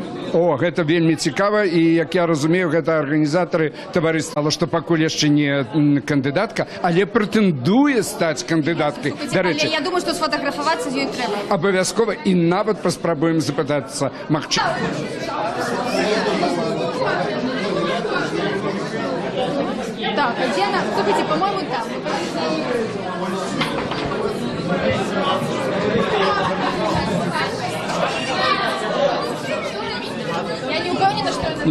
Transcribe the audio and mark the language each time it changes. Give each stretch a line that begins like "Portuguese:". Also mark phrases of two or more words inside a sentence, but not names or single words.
Belarusian: О, гэта вельмі цікава, і, як я разумею, гэта арганізатары таварыства, што пакуль яшчэ не кандыдатка, але прэтэндуе стаць кандыдаткай. Дарэчы, я думаю, што сфотаграфавацца з ёй трэба. Абавязкова, і нават паспрабуем запытацца. Магчыма.
Russian: Так, а где она? Слушайте, по-моему, там. Я не уверена, что это...